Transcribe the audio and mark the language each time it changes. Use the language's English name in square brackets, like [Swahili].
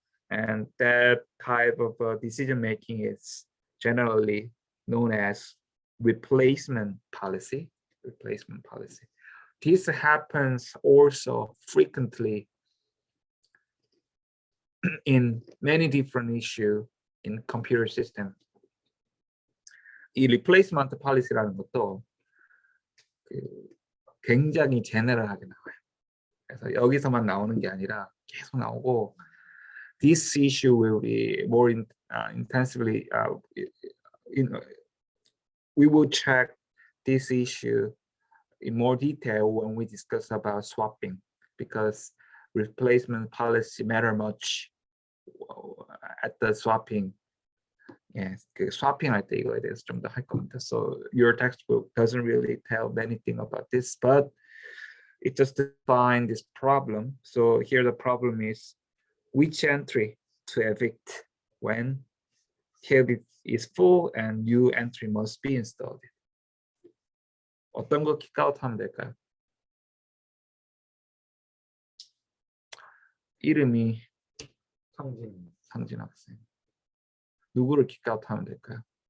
[English] And that type of decision making is generally known as replacement policy. Replacement policy. This happens also frequently in many different issues in computer system. [Korean] 이 replacement policy라는 것도 굉장히 제너럴하게 나와요. 그래서 여기서만 나오는 게 아니라 계속 나오고, [English] this issue will be more intensively. We will check this issue in more detail when we discuss about swapping, because replacement policy matter much at the swapping. [Korean] Yes, swapping 할 때 이거에 대해서 좀 더 할 겁니다. [English] So your textbook doesn't really tell anything about this, but it just defines this problem. So here the problem is which entry to evict when TLB is full and new entry must be installed. [Korean] 어떤 거 킥아웃 하면 될까요? 이름이 상진 학생. 누구를 킥아웃 하면 될까요?